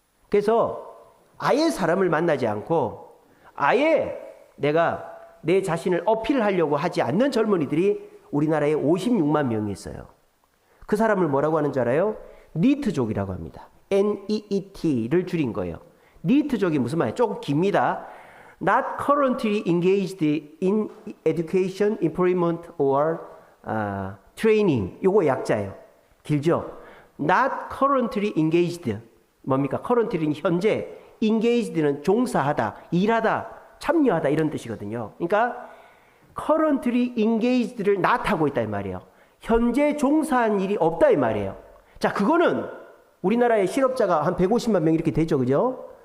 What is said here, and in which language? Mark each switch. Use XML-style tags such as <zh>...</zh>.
<ko>그래서 아예 사람을 만나지 않고 아예 내가 내 자신을 어필하려고 하지 않는 젊은이들이 우리나라에 56만 명이 있어요. 그 사람을 뭐라고 하는 줄 알아요? 니트족이라고 합니다. NEET를 줄인 거예요. 니트족이 무슨 말이에요? 조금 깁니다.</ko> <en>Not currently engaged in education, employment or training.</en> <ko>요거 약자예요. 길죠? Not currently engaged. 뭡니까? currently는 현재, engased는 종사하다, 일하다, 참여하다 이런 뜻이거든요. 그러니까 currently engaged를 not 하고 있다 이 말이에요. 현재 종사한 일이 없다 이 말이에요. 자, 그거는 우리나라의 실업자가 한 150만 명 이렇게 되죠. 그죠?</ko>